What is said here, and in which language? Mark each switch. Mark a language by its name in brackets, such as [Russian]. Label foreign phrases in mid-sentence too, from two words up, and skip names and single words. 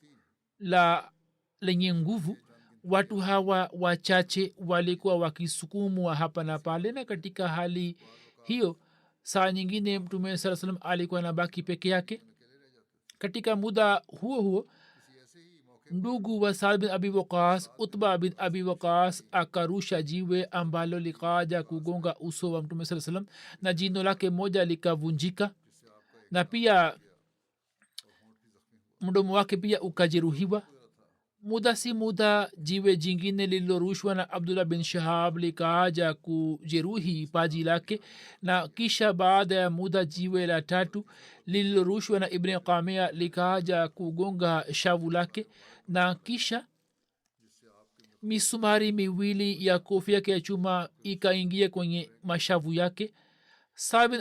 [Swahili] lenye nguvu watu hawa wachache walikuwa wakisukumwa hapa na pale na katika hali hiyo saa nyingine mtume saa salam alikuwa anabaki peke yake katika muda huo huo ndugu wa saad bin abi waqas utba bin abi waqas akarusha jiwe ambalo likaja kugonga uso wa mtume saa salam na jino lake moja likavunjika na pia mdomo wake pia ukajeruhiwa muda si muda jiwe jingine lililorushwa na abdullah bin shahab likaaja kujeruhi paji lake na kisha baada ya muda jiwe la tatu lililorushwa na ibn qamia likaaja kugonga shavu lake na kisha misumari miwili ya kofia yake ya chuma ikaingia kwenye mashavu yake Saad bin